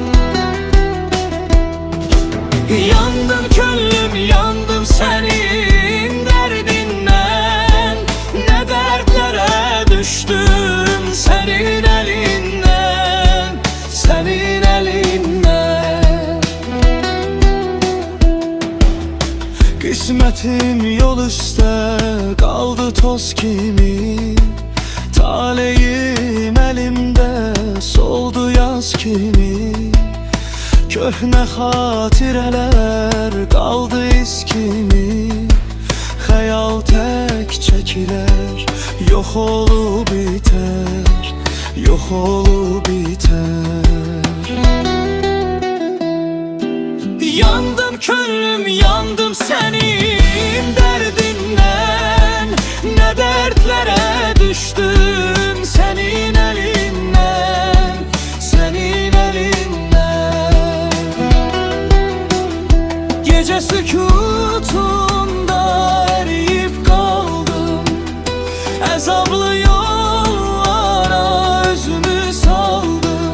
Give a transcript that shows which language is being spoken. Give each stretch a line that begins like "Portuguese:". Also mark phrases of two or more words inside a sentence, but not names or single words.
Turkish: Yandım könlüm, yandım senin derdinden, ne dertlere düştüm senin elinden, senin elinden.
Azerbaijani: Qismətim yol üstə qaldı toz kimi, taleyim elimde soldu yaz kimi. Köhnə xatirələr qaldı iz kimi, xəyal tək çəkilər, yox olub bitər, yox olub bitər.
Turkish: Yandım könlüm, yandım senin derdinden, ne dertlere düştüm senin elinden, senin elinden. Gece sükutunda eriyip kaldım, azaplı yollara özümü saldım.